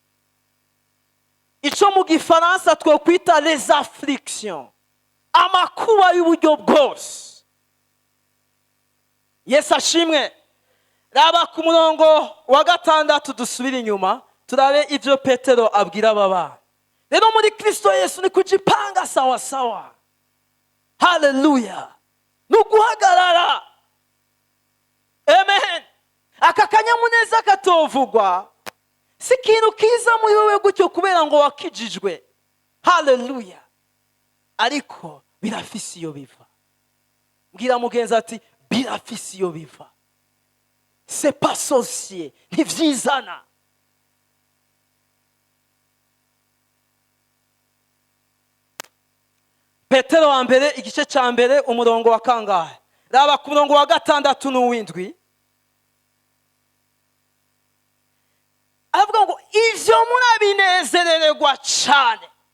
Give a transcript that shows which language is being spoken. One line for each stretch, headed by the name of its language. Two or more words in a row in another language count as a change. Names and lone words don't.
Rundi: Ico mu Gifaransa twokwita
French: les afflictions.
Rundi: Amakuba y'uburyo bwose. Yesu ashimwe. Raba ku murongo wa 6 dusubira inyuma, turabe ivyo Petero abwira baba. Rero muri Kristo Yesu ni
Swahili: kujipanga sawa sawa.
Rundi: Haleluya. Nuguhagarara. Amen. Aka kanyamuneza katovugwa si ikintu kiza muri wowe gutyo kubera ngo wakijijwe. Haleluya. Ariko birafise iyo biva. Mbwira mugenzi ati birafise iyo biva.
French: C'est pas sorcier,
Rundi: ntivyizana. Petero wa mbere igice cya mbere umurongo wa kangahe? Raba ku murongo wa 6 n'uw'indwi. Avuga ngo ivyo murabinezererwa cyane.